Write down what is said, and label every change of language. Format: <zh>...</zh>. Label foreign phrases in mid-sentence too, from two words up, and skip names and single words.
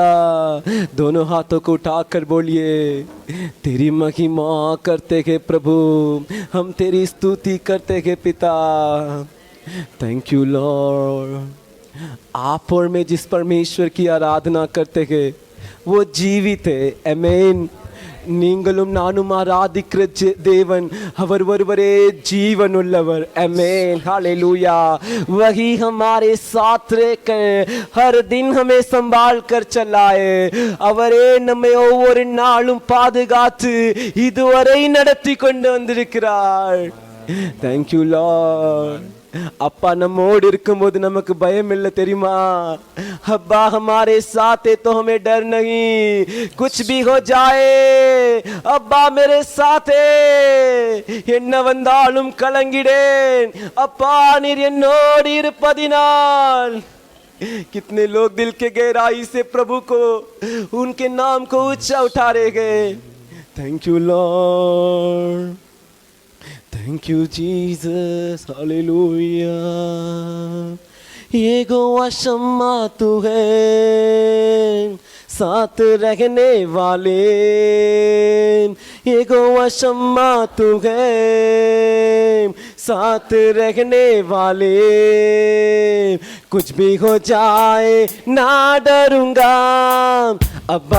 <hi>दोनों हाथों को उठाकर बोलिए, तेरी महिमा करते हैं प्रभु, हम तेरी स्तुति करते हैं पिता।</hi> <en>Thank you Lord.</en> <hi>आप और मैं जिस परमेश्वर की आराधना करते हैं वो जीवित है। आमीन।</hi> <ta>நீங்களும் நானும் ஆராதிக்கிற தேவன் அவர் ஒருவரே ஜீவன் உள்ளவர்। ஆமென்,</ta> <hi>हालेलुया। वही हमारे साथ रहकर हर दिन हमें संभाल कर चलाए,</hi> <ta>அவரே நம்மை ஒவ்வொரு நாளும் பாதுகாத்து இதுவரை நடத்தி கொண்டு வந்திருக்கிறார்।</ta> <en>Thank you Lord।</en> <ta>அப்பா நம்மோடு இருக்கும்போது நமக்கு பயம் இல்லை தெரியுமா?</ta> <hi>अब्बा हमारे साथ है तो हमें डर नहीं, कुछ भी हो जाए அப்பா मेरे साथ</hi> <ta>என்ன வந்தாலும் கலங்கிடேன் அப்பா நீர் என்னோடு இருப்பதினால்</ta> <hi>कितने लोग दिल के गहराई से प्रभु को उनके नाम को ऊंचा उठाएंगे</hi> <en>Thank you Lord thank you Jesus</en> <hi>हालेलुया यहोवा शम्मा तू है साथ रहने वाले यहोवा शम्मा तू है साथ रहने वाले कुछ भी हो जाए ना डरूंगा अब्बा</hi>